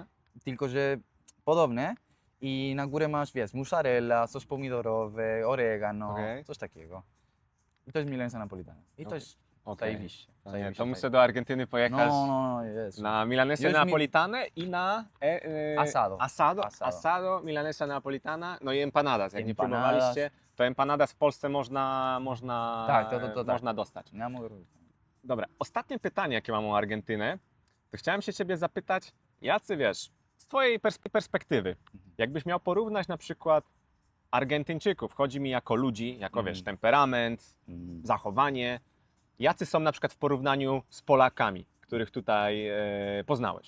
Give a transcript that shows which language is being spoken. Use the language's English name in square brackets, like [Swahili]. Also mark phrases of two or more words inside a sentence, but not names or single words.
[Polish] tylko że podobne. I na górę masz, wiesz, mozzarella, sos pomidorowy, oregano, Okej. coś takiego. I to jest [Spanish] milanesa napolitana. [Polish] I to Okej. jest Okej. zajebiście. To zajebiście muszę fajnie. do Argentyny pojechać No, jest. na milanesę Już mi- neapolitanę i na Asado. asado, [Spanish] milanesa neapolitana, [Polish] no i empanadas. Jak nie Empanadas. próbowaliście, to empanadas w Polsce można, Tak, to tak. można dostać. Ja mogę robić. Dobra, ostatnie pytanie, jakie mam o Argentynę, to chciałem się ciebie zapytać, jacy wiesz, z twojej perspektywy, jakbyś miał porównać na przykład Argentyńczyków, chodzi mi jako ludzi, jako wiesz, temperament, zachowanie, jacy są na przykład w porównaniu z Polakami, których tutaj poznałeś?